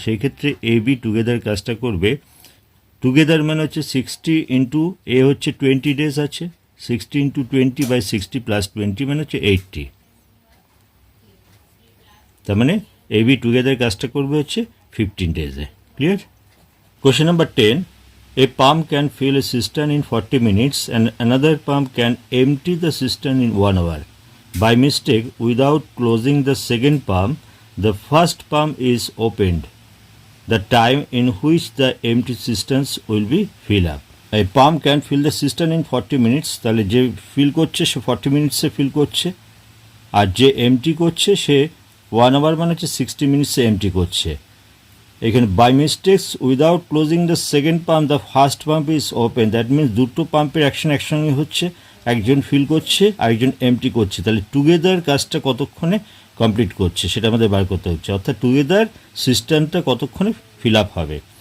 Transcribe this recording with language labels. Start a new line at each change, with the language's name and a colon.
Bangla: সেই ক্ষেত্রে A B together কাজটা করবে, টুগেদার মানে হচ্ছে 60 × এ হচ্ছে 20 ডেজ আছে, 60 × 20/60 + 20 মানে হচ্ছে 80। তার মানে এ বি টুগেদার কাজটা করবে হচ্ছে 15 ডেজে। Clear?
English: Question number 10. A pump can fill a cistern in 40 minutes and another pump can empty the cistern in 1 hour. By mistake, without closing the second pump, the first pump is opened. The time in which the empty cisterns will be filled up. A pump can fill the cistern in 40 minutes.
Bangla: তাহলে যে feel করছে সে 40 মিনিটসে feel করছে, আর যে MT করছে সে 1 hour মানে হচ্ছে 60 মিনিটসে MT করছে। এখানে
English: by mistakes without closing the second pump the first pump is open,
Bangla: that means দুটো পাম্পের অ্যাকশন একসঙ্গে হচ্ছে, একজন ফিল করছে আরেকজন এমটি করছে, তাহলে টুগেদার কাজটা কতক্ষণে কমপ্লিট করছে সেটা আমাদের বার করতে হচ্ছে, অর্থাৎ টুগেদার সিস্টেমটা কতক্ষণে ফিল আপ হবে।